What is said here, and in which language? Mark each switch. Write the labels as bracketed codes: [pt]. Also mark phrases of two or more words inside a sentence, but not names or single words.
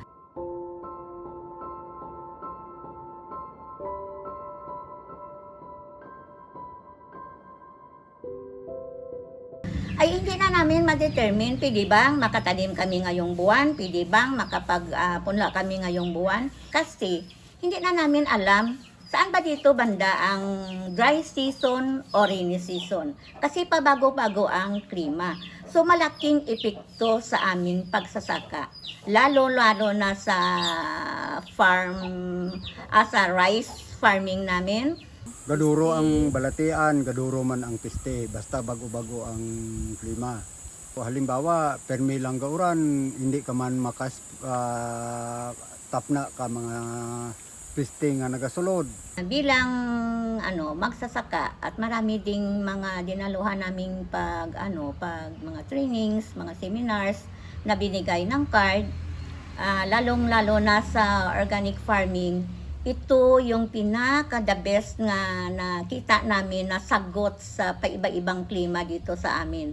[tl] Ay hindi na namin ma-determine, pwede bang makatanim kami ngayong buwan, pwede bang makapagpunla kami ngayong buwan, kasi hindi na namin alam saan ba dito banda ang [en] dry season [tl] o [en] rainy season, [tl] kasi pabago-bago ang klima. So malaking epekto sa aming pagsasaka, lalo-lalo na sa [en] rice farming [tl] namin. [hil] Gaduro ang balatian, gaduro man ang piste, basta bago-bago ang klima. Halimbawa, permi lang gauran, hindi ka man tapna ka mga piste nga nagasulod. [tl] Bilang magsasaka at marami ding mga dinaluhan naming pag mga trainings, mga seminars na binigay ng card, lalong-lalo na sa [en] organic farming. [tl] Ito yung [en] the best [tl] nga nakita namin na sagot sa paiba-ibang klima dito sa amin.